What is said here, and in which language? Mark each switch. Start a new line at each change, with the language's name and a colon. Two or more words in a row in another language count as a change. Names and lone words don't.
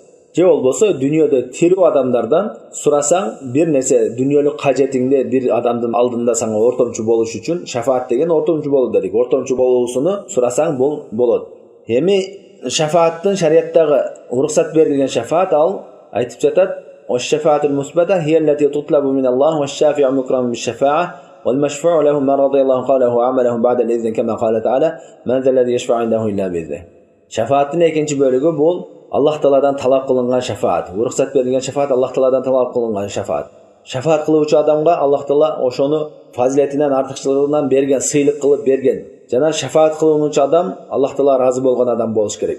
Kyrgyz: Же болбосо дүйнөдө тирүү адамдардан сурасаң, бир нерсе дүйнөлүк кажетиңде бир адамдын алдында сага ортомчу болуш үчүн шафаат деген ортомчу болуу дедик. Ортомчу болуусуну сурасаң бул болот. Эми шафааттын шариаттагы уруксат берилген шафаат ал айтып жатат:
Arabic: "والشفاعة المثبتة هي التي تطلب من الله والشافع مكرم بالشفاعة والمشفوع له من رضي الله قوله وعمله بعد الإذن كما قال تعالى من ذا الذي يشفع عنده إلا بإذنه."
Kyrgyz: Шафааттын экинчи бөлүгү бул Аллах Тааладан талап кылынган шафаат. Уруксат берилген шафаат Аллах Тааладан талап кылынган шафаат. Шафаат кылуучу адамга Аллах Таала ошону фазилетинен, артыкчылыгынан берген, сыйлык кылып берген. Жана шафаат кылуучу адам Аллах Таала разы болгон адам болуш керек.